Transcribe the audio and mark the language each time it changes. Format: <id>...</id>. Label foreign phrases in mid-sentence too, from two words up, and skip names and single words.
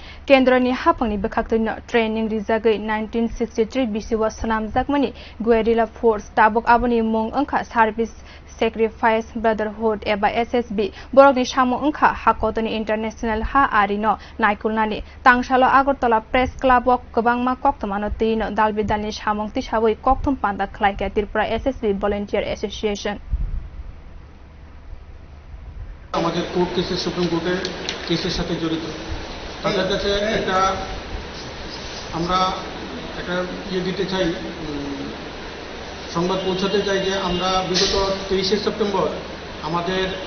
<trp>kendra haphang bwkhaktwi training rijakgwi 1963 bisio swnamjakmani</trp> <en>guerrilla force</en> <trp>tabok aboni mung wngkha</trp> <en>service sacrifice brotherhood</en> <trp>eba SSB borogni samung wngkha hakotor international ha arino naikul nani tang salo agartala press club ok kwbangma kokthum tino dalbi dalni samung tisaiwi kokthum panda khwlaikha tripura SSB volunteer association</trp> <bn>আমাদের কোর্ট কেসের সুপ্রিম কোর্টের কেসের সাথে জড়িত তাদের কাছে এটা আমরা একটা দিতে চাই, সংবাদ পৌঁছাতে চাই যে আমরা বিগত 23শে সেপ্টেম্বর আমাদের</bn>